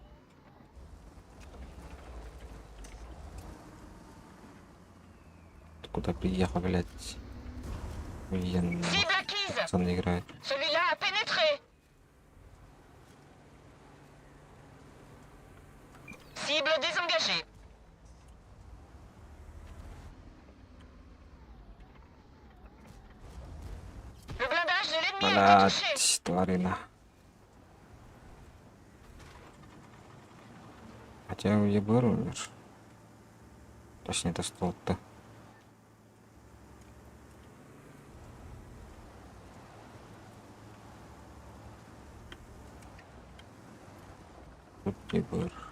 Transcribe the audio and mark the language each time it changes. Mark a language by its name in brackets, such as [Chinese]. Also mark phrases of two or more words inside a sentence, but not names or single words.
[Russian] Ты куда приехал, блядь? Охуенно. [French] Cible acquise. [Russian] Пацаны играют. [French] Celui-là a pénétré. Cible désengagée. Le blindage de l'ennemi a été touché. [Russian] Блядь, тварина. Хотя я бы умер. Точнее, это стол-то. Тут не был.